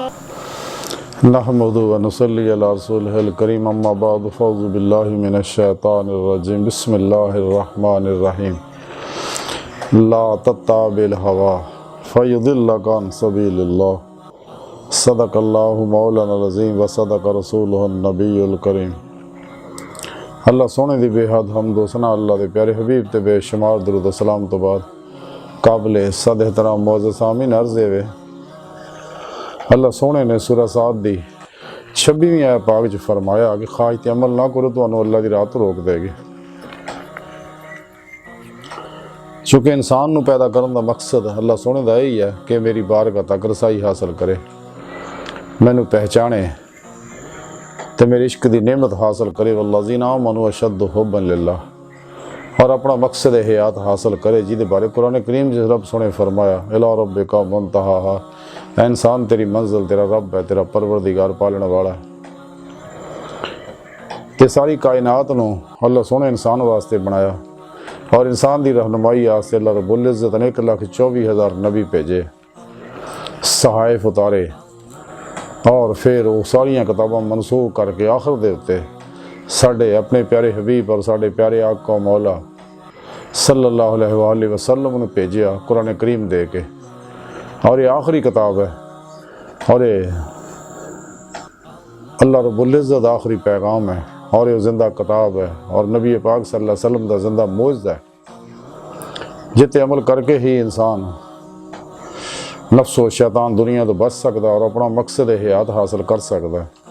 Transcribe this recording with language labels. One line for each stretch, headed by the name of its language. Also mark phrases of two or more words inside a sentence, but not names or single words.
Arabic: نحمده ونصلي على رسوله الكريم أما بعد فأعوذ بالله من الشيطان الرجيم بسم الله الرحمن الرحيم لا تتبع الهوى فيضلك عن سبيل الله صدق الله مولانا العظيم وصدق رسوله النبي الكريم.
Punjabi: اللہ سوہنے دی بے حد حمد و ثنا اللہ دے پیارے حبیب تے بے شمار درود و سلام تو بعد قابل صد احترام معزز سامعین عرض ہے اللہ سوہنے نے سورہ ص دی 26ویں آیت پاک چ فرمایا کہ خواہش تے عمل نہ کرو تو اللہ دی رات روک دے گی.
Urdu: چونکہ انسان نوں پیدا کرنے کا مقصد اللہ سوہنے کا یہی ہے کہ میری بارگاہ تک رسائی حاصل کرے، مینوں پہچانے تو میرے عشق کی نعمت حاصل کرے.
Arabic: والذين آمنوا أشد حبا لله,
Urdu: اور اپنا مقصد حیات حاصل کرے جہدے بارے قرآن کریم جس رب سوہنے فرمایا
Arabic: إلى ربك المنتهى,
Urdu: انسان تیری منزل تیرا رب ہے، تیرا پروردگار پالنے والا ہے.
Punjabi: تے ساری کائنات نوں اللہ سوہنے انسان واسطے بنایا اور انسان کی رہنمائی واسطے اللہ رب العزت نے 1,24,000 نبی بھیجے، صحائف اتارے اور پھر وہ ساریاں کتاباں منسوخ کر کے آخر دے اتے ساڈے اپنے پیارے حبیب اور ساڈے پیارے آقا مولا
Arabic: صلى الله عليه وسلم
Punjabi: نے بھیجا قرآن کریم دے کے.
Urdu: اور یہ آخری کتاب ہے اور یہ اللہ رب العزت آخری پیغام ہے اور یہ زندہ کتاب ہے اور نبی پاک
Arabic: صلى الله عليه وسلم
Urdu: کا زندہ معجزہ ہے جتے عمل کر کے ہی انسان نفس و شیطان دنیا تو بچ سکتا اور اپنا مقصد حیات حاصل کر سکتا ہے.